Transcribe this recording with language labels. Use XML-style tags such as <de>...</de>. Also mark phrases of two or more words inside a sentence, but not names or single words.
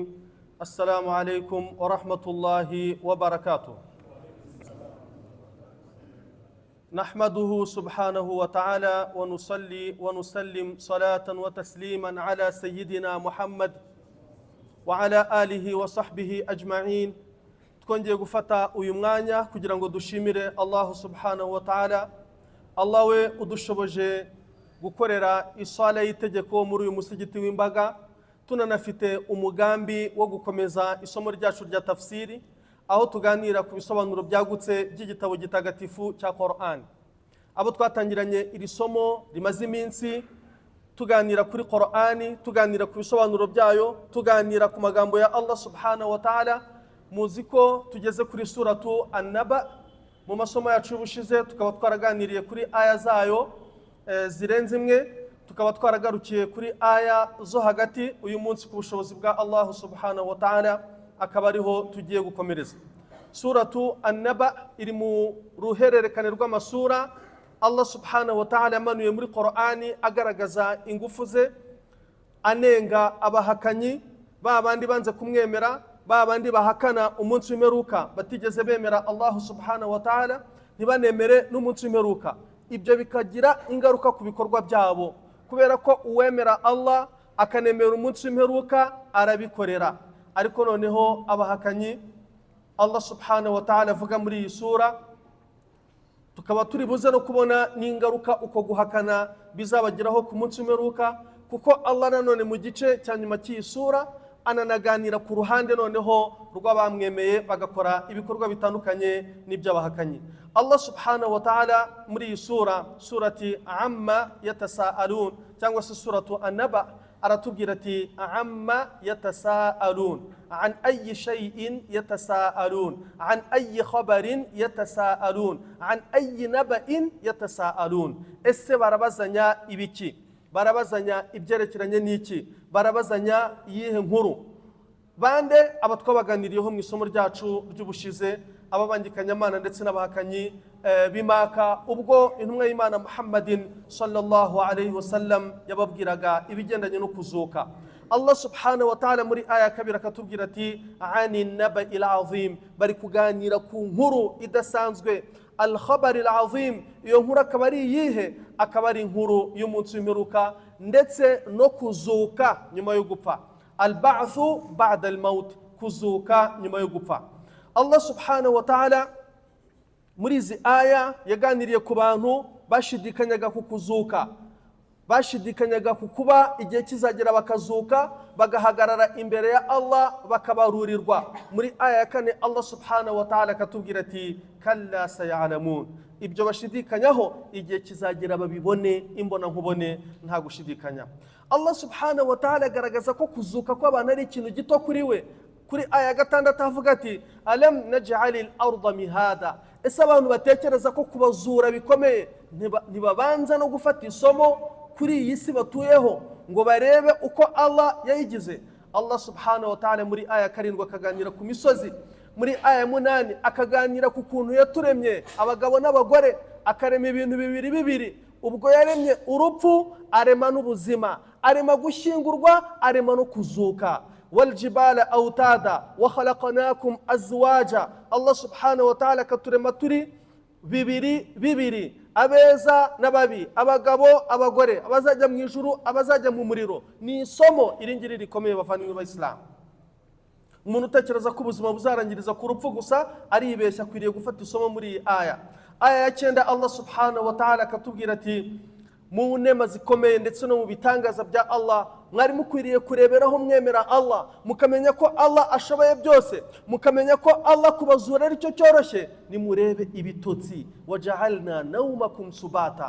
<ar>السلام عليكم ورحمة الله وبركاته. نحمده سبحانه وتعالى ونصلي ونسلم صلاة وتسليما على سيدنا محمد وعلى آله وصحبه أجمعين.</ar> <rw>twongeye gufata uyu mwanya kugira ngo dushimire Allah</rw> <ar>سبحانه وتعالى.</ar> <rw>Allah we udushoboje gukorera isala y'itegeko muri uyu musigiti w'imbaga, tunanafite umugambi wo gukomeza isomo ryacu rya tafsiri, aho tuganira ku bisobanuro byagutse by'igitabo gitagatifu cya Qur'an. Abo twatangiranye iri somo rimaze iminsi tuganira kuri Qur'ani, tuganira ku bisobanuro byayo, tuganira ku magambo ya Allah</rw> <ar>سبحانه وتعالى.</ar> <rw>Muzi ko tugeze kuri suratu An-Naba. Mu masomo yacu y'ubushize tukaba twaraganiriye kuri aya zayo zirenze imwe, tukaba twaragarukiye kuri aya zo hagati. Uyu munsi ku bushobozi bwa Allah</rw> <ar>سبحانه وتعالى</ar> <rw>akaba ariho tugiye gukomereza. Suratu An-Naba iri mu ruhererekane rw'amasura Allah</rw> <ar>سبحانه وتعالى</ar> <rw>yamanuye muri Qur'ani agaragaza ingufu ze, anenga abahakanyi, babandi banze kumwemera, babandi bahakana umunsi w'imperuka, batigeze bemera Allah</rw> <ar>سبحانه وتعالى,</ar> <rw>ntibanemere n'umunsi w'imperuka. Ibyo bikagira ingaruka ku bikorwa byabo, kubera ko uwemera Allah akanemera umunsi w'imperuka arabikorera. Ariko noneho abahakanyi Allah</rw> <ar>سبحانه وتعالى</ar> <rw>avuga muri iyi sura, tukaba turi buze no kubona n'ingaruka uko guhakana bizabagiraho ku munsi w'imperuka, kuko Allah nanone mu gice cya nyuma cy'iyi sura ananaganira ku ruhande noneho rw'abamwemeye bagakora ibikorwa bitandukanye n'iby'abahakanyi. Allah</rw> <ar>سبحانه وتعالى</ar> <rw>muri iyi sura, surati</rw> <ar>عمّ يتساءلون عن أيّ شيء يتساءلون عن أيّ خبر يتساءلون عن أيّ نبإ يتساءلون.</ar> <rw>Ese barabazanya ibiki? Barabazanya ibyerekeranye n'iki? Barabazanya iyihe nkuru? Bande aba twabaganiriyeho mu isomo ryacu ry'ubushize, ababangikanyamana ndetse n'abahakanyi bimaka ubwo intumwa y'Imana Muhammadin</rw> <ar>صلى الله عليه وسلم</ar> <rw>yababwiraga ibigendanye no kuzuka. Allah</rw> <ar>سبحانه وتعالى</ar> <rw>muri aya kabiri akatubwira ati</rw> <ar>عن النبإ العظيم,</ar> <rw>bari kuganira ku nkuru idasanzwe.</rw> <ar>الخبر العظيم,</ar> <rw>iyo nkuru akaba ari iyihe? Akaba ari inkuru y'umunsi w'imperuka ndetse no kuzuka nyuma yo gupfa.</rw> <ar>البعث بعد الموت,</ar> <rw>kuzuka nyuma yo gupfa. Allah</rw> <ar>سبحانه وتعالى</ar> <rw>muri izi aya yaganiriye ku bantu bashidikanyaga ku kuzuka, bashidikanyaga ku kuba igihe kizagera bakazuka bagahagarara imbere ya Allah bakabarurirwa. Muri aya ya kane Allah</rw> <ar>سبحانه وتعالى</ar> <rw>akatubwira ati</rw> <ar>كلا سيعلمون,</ar> <rw>ibyo bashidikanyaho igihe kizagera babibone imbona nkubone nta gushidikanya. Allah</rw> <ar>سبحانه وتعالى</ar> <rw>agaragaza ko kuzuka kw'abantu ari ikintu gito kuri we. Kuri aya gatandatu avuga ati</rw> <ar>ألم نجعل الأرض مهادا,</ar> <rw>ese abantu batekereza ko kubazura bikomeye ntibabanza no gufata isomo kuri iyi si batuyeho ngo barebe uko Allah yayigize? Allah</rw> <ar>سبحانه وتعالى</ar> <rw>muri aya karindwi akaganira ku misozi, muri aya munani akaganira ku kuntu yaturemye abagabo n'abagore, akarema ibintu bibiri. Ubwo yaremye urupfu, arema n'ubuzima, arema gushyingurwa, arema no kuzuka.</rw> <ar>والجبال أوتادا وخلقناكم أزواجا.</ar> <rw>Allah</rw> <ar>سبحانه وتعالى</ar> <rw>akaturema turi bibiri, abeza n'ababi, abagabo abagore, abazajya mu ijuru abazajya mu muriro. Ni isomo iringiri rikomeye bavandimwe b'Islam. Umuntu utekereza ko ubuzima buzarangiriza ku rupfu gusa aribeshya, akwiriye gufata isomo muri iyi aya. Aya ya 9 Allah</rw> <ar>سبحانه وتعالى</ar> <rw>akatubwira ati mu nema zikomeye ndetse no mu bitangaza bya Allah, mwari mukwiriye kureberaho mwemera Allah, mukamenya ko Allah ashoboye byose, mukamenya ko Allah kubazura ari cyo cyoroshye. Nimurebe ibitotsi,</rw> <ar>وجعلنا نومكم سباتا.</ar>